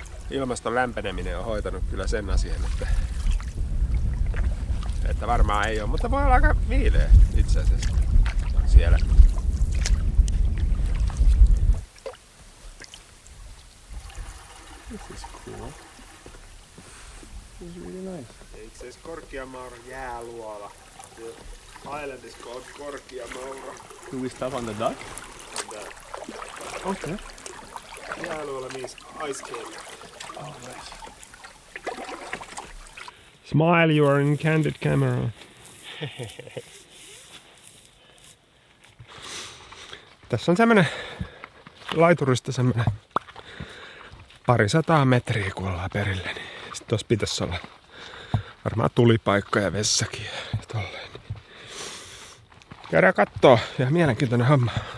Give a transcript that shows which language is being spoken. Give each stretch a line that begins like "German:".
Finnish: Ilmaston lämpeneminen on hoitanut kyllä sen asian, että varmaan ei ole, mutta voi olla aika viileä itse asiassa siellä.
English: This is cool. This is really nice.
Finnish: Itse asiassa Korkeamauran jääluola.
English: The island is called Korkeamaura. Do we stop on the dock? Okay. Jääluola means ice cave. Oh, nice. Smile, you are in candid camera.
Finnish: Tässä on semmonen laiturista semmonen 200 metriä, kun ollaan perille. Niin sitten tossa pitäisi olla varmaan tulipaikka ja vessakin ja tolleen. Käydään kattoo ja mielenkiintoinen homma.